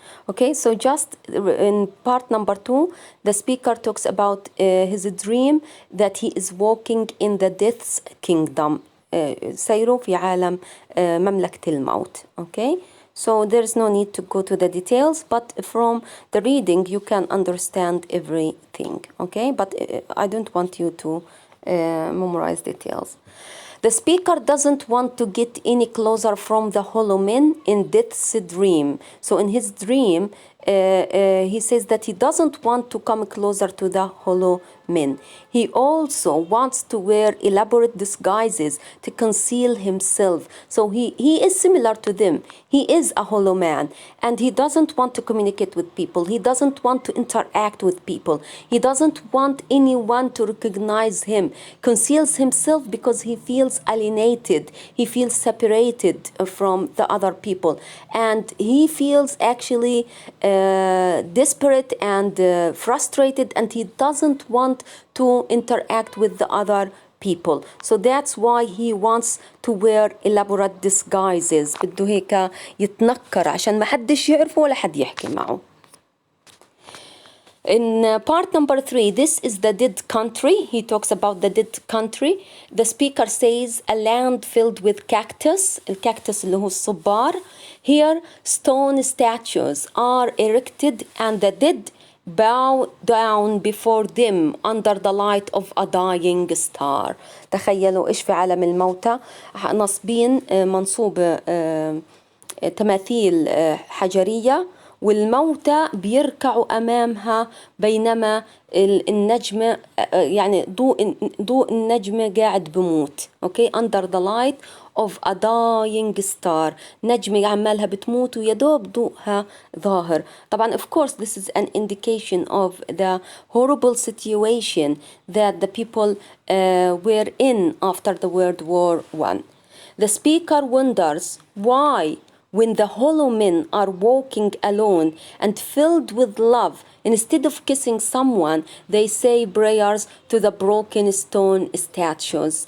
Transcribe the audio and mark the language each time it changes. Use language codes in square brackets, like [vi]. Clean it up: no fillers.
[en] Okay, so just in part number 2, the speaker talks about his dream that he is walking in the death's kingdom. [ar] سيره في عالم مملكة الموت. [en] Okay, so there's no need to go to the details, but from the reading you can understand everything. Okay, but I don't want you to memorize details. The speaker doesn't want to get any closer from the hollow men in death's dream. So in his dream, he says that he doesn't want to come closer to the hollow men. He also wants to wear elaborate disguises to conceal himself. So he is similar to them. He is a hollow man, and he doesn't want to communicate with people. He doesn't want to interact with people. He doesn't want anyone to recognize him. Conceals himself because he feels alienated. He feels separated from the other people, and he feels actually desperate and frustrated, and he doesn't want to interact with the other people. So that's why he wants to wear elaborate disguises. [ar] بده هيك يتنكر عشان ما حدش يعرفه ولا حد يحكي معه. [en] In part number 3, this is the dead country. He talks about the dead country. The speaker says a land filled with cactus. [ar] الكاكتس اللي هو الصبار. [en] Here stone statues are erected and the dead bow down before them under the light of a dying star. [ar] تخيلوا إيش في عالم الموتى نصبين منصوبة تماثيل حجرية، والموتى بيركعوا أمامها بينما النجمة يعني ضوء النجمة قاعد بموت. [en] okay, under the light of a dying star. [ar] نجمة عمالها بتموت ويدوب ضوءها ظاهر. طبعا [en] of course this is an indication of the horrible situation that the people were in after the World War I. The speaker wonders why, when the hollow men are walking alone and filled with love, instead of kissing someone, they say prayers to the broken stone statues.